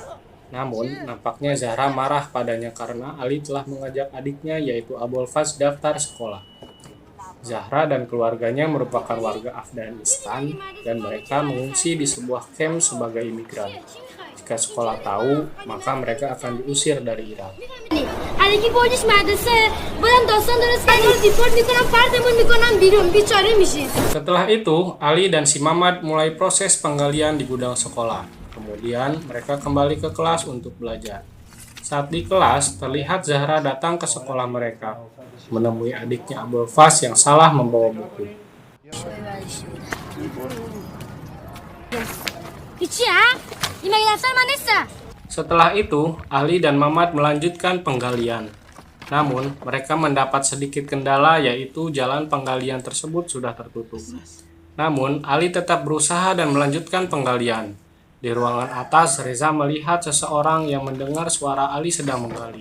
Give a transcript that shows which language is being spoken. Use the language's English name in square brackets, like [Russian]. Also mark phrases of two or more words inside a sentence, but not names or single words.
[Indonesian] Namun, nampaknya Zahra marah padanya karena Ali telah mengajak adiknya yaitu Abolfaz daftar sekolah. Zahra dan keluarganya merupakan warga Afghanistan dan mereka mengungsi di sebuah camp sebagai imigran. Jika sekolah tahu, maka mereka akan diusir dari Irak. [Persian] علیکی بردیش مدرسه بازم داستان درست کردیم دیپورت میکنم پرتمون میکنم بیرون بیچاره میشیم. [Indonesian] Setelah itu, Ali dan si Mamad mulai proses penggalian di gudang sekolah. Kemudian, mereka kembali ke kelas untuk belajar. Saat di kelas, terlihat Zahra datang ke sekolah mereka, menemui adiknya Abolfaz yang salah membawa buku. [Persian] هیچی ها؟ این مگه دفتر من نیستم. [Indonesian] Setelah itu, Ali dan Mamad melanjutkan penggalian. Namun, mereka mendapat sedikit kendala yaitu jalan penggalian tersebut sudah tertutup. Namun, Ali tetap berusaha dan melanjutkan penggalian. Di ruangan atas, Reza melihat seseorang yang mendengar suara Ali sedang menggali.